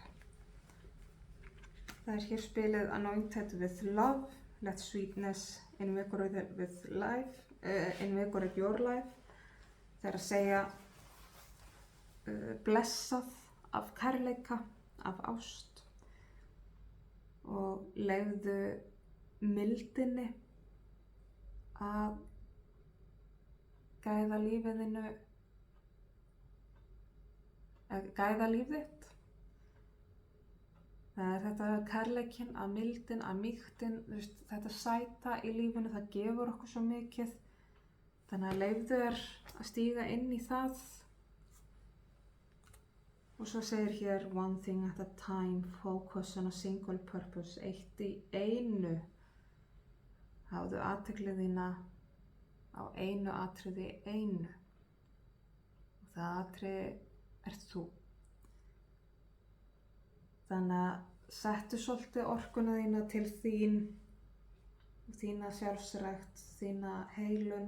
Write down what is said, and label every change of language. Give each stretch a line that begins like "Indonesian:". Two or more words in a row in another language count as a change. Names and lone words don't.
Icelandic: Það er hér spilið
English: Anointed with Love, Let Sweetness invigorate with life, invigorate your life.
Icelandic: Það er að segja blessað af kærleika, af ást og leyfðu mildinni að gæða lífið þitt. Það er þetta kærleikinn, að mildin, að mýktin, þetta sæta í lífinu, það gefur okkur svo mikið. Þannig að leyfðu þér að stíga inn í það. Og svo segir hér
English: one thing at a time, focus on a single purpose,
Icelandic: eitt í einu. Hafðu athygli þína á einu atriði í einu. Og það atriði ert þú. Þannig að settu svolítið orkuna þína til þín, þína sjálfsrækt, þína heilun.